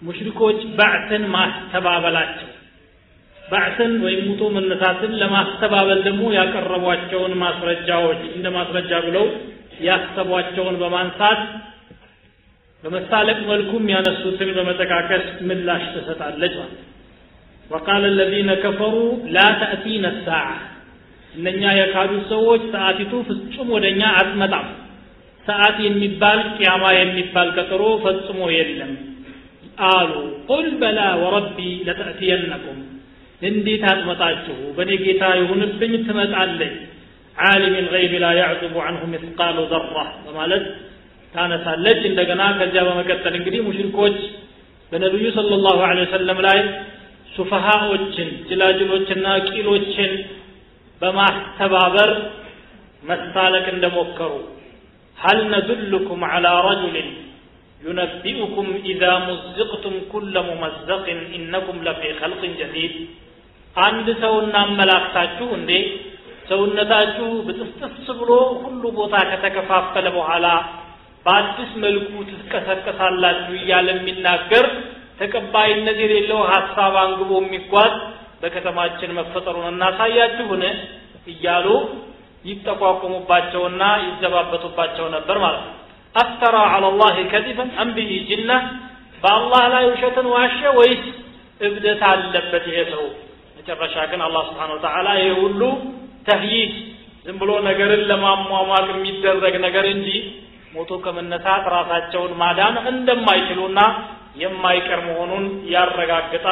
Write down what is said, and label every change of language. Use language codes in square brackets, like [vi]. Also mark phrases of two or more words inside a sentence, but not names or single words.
[am] ሙሽሪኮች ባዕትን ማስተባበላቸው ባዕትን ወይም ሙቶ መነሳትን ለማስተባበል ደግሞ ያቀረቧቸውን ማስረጃዎች እንደ ማስረጃ ብለው ያስተቧቸውን በማንሳት በመሳለቅ መልኩም ያነሱትን በመጠቃቀስ ምላሽ ተሰጣለች ማለት [ar] وقال الذين كفروا لا تأتينا الساعة [am] እነኛ የካዱ ሰዎች ሰዓቲቱ ፍጹም ወደኛ አትመጣም ሰዓት የሚባል ቂያማ የሚባል ቀጠሮ ፈጽሞ የለም አሉ [ar] قل بلى وربي لتأتينكم [am] እንዴት አትመጣችሁ በኔ ጌታ ይሁንብኝ ትመጣለች [ar] عالم الغيب لا يعزب عنه مثقال ذرة [am] በማለት ታነሳለች እንደገና ከዚያ በመቀጠል እንግዲህ ሙሽሪኮች በነብዩ [ar] صلى الله عليه وسلم [am] ላይ ሱፈሃዎችን ጅላጅሎችና ቂሎችን በማስተባበር መሳለቅ እንደሞከሩ [ar] هل ندلكم على رجل ينبئكم إذا مزقتم كل ممزق إنكم لفي خلق جديد [am] አንድ ሰውና መላእክታችሁ እንዴ ሰውነታችሁ በጥፍጥፍ ብሎ ሁሉ ቦታ ከተከፋፈለ በኋላ በአዲስ መልኩ ትከሰከሳላችሁ እያለ የሚናገር ተቀባይነት የሌለው ሐሳብ አንግቦ የሚጓዝ በከተማችን መፈጠሩን እናሳያችሁን እያሉ ይተቋቋሙባቸውና ይዘባበቱባቸው ነበር ማለት ነው አፍተራ [ar] على الله كذبا ام به جنة [am] በአላህ ላይ ውሸትን ዋሸ ወይስ እብደት አለበት ይሄ ሰው መጨረሻ ግን አላህ Subhanahu [ar] وتعالى [am] ይሁሉ ተህይድ ዝም ብሎ ነገርን ለማሟሟቅ የሚደረግ ነገር እንጂ ሞቶ ከመነሳት ራሳቸውን ማዳን እንደማይችሉና የማይቀር መሆኑን ያረጋግጣል